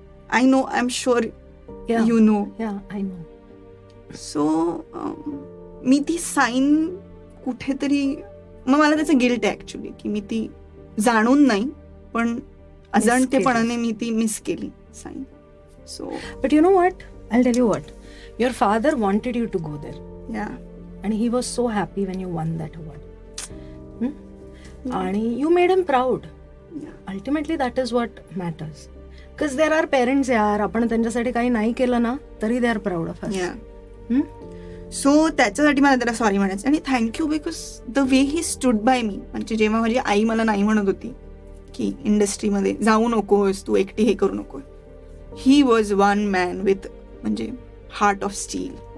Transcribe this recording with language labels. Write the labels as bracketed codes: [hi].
[en] I know, I am sure you know. [mr] So मी ती sine कुठेतरी, मग मला त्याचं गिल्ट आहे ऍक्च्युली की मी ती जाणून नाही पण अजाणतेपणाने मी ती मिस केली sine. So [en] But you know what, I tell you what, your father wanted you to go there. Yeah, and he was so happy when you won that award. आणि you made him proud. Ultimately that is what matters. Because there are parents यार, [mr] आपण त्यांच्यासाठी काही नाही केलं ना तरी [en] they are proud of us. [mr] So त्याच्यासाठी मला त्याला सॉरी म्हणायचं. आणि [en] Thank you because the way he stood by me. [mr] म्हणजे जेव्हा माझी आई मला नाही म्हणत होती की इंडस्ट्रीमध्ये जाऊ नकोस, तू एकटी हे करू नको, [en] he was one man with [mr] म्हणजे [en] Heart of steel.